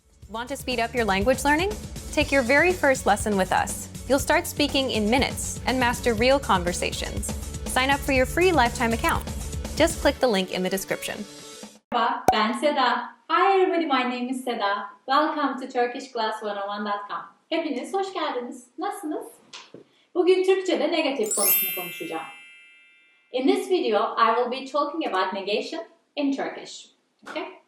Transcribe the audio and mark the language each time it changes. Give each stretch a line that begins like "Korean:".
English: Want to speed up your language learning? Take your very first lesson with us. You'll start speaking in minutes and master real conversations. Sign up for your free lifetime account. Just click the link in the description.
Turkish: Merhaba, ben Seda.
English: Hi everybody, my name is Seda. Welcome to turkishclass101.com.
Turkish: Hepiniz hoş geldiniz. Nasılsınız? Bugün Türkçe'de negatif konusunu konuşacağım.
English: In this video, I will be talking about negation in Turkish. Okay?